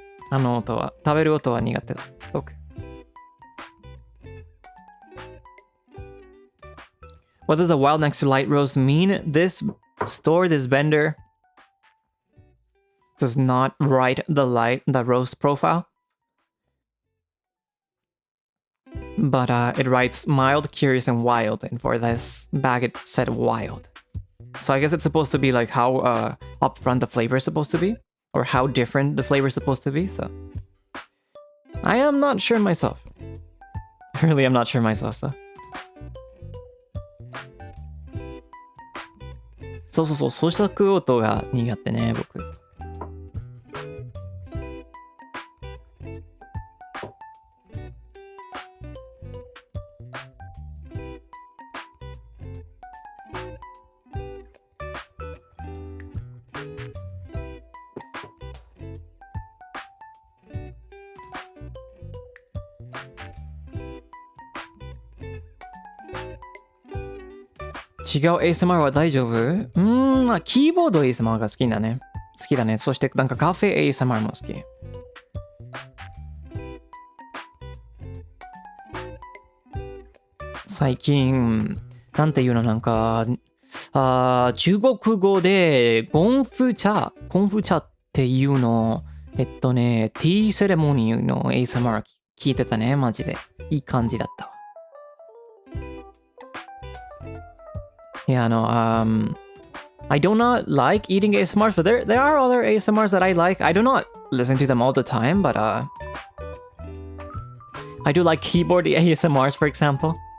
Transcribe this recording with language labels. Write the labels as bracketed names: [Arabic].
[Japanese] 音は食べる音は苦手だ。僕。 [English] What does a wild next to light roast mean? This vendor does not write the roast profile. But it writes mild, curious, and wild. And for this bag, it said wild. So I guess it's supposed to be like how upfront the flavor is supposed to be. Or how different the flavor is supposed to be, so I am not sure myself. I really am not sure myself, so. [Japanese] そう、咀嚼音が苦手ね、僕。違う ASMR は大丈夫？まあキーボード ASMR が好きだね。そしてなんかカフェ ASMR も好き。最近なんていうの、なんか中国語でコンフチャっていうのティーセレモニーの ASMR 聞いてたね、マジで。いい感じだったわ。 [English] Yeah, no, I do not like eating ASMRs, but there are other ASMRs that I like. I do not listen to them all the time, but I do like keyboard ASMRs, for example.